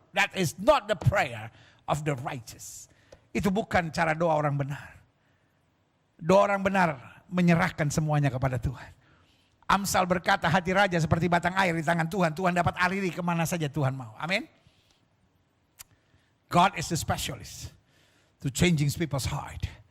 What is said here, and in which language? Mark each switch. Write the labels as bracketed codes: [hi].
[en] That is not the prayer of the righteous. [id] Itu bukan cara doa orang benar. Doa orang benar menyerahkan semuanya kepada Tuhan. Amsal berkata, hati raja seperti batang air di tangan Tuhan. Tuhan dapat aliri kemana saja Tuhan mau. Amin. [en] God is the specialist to changing people's heart.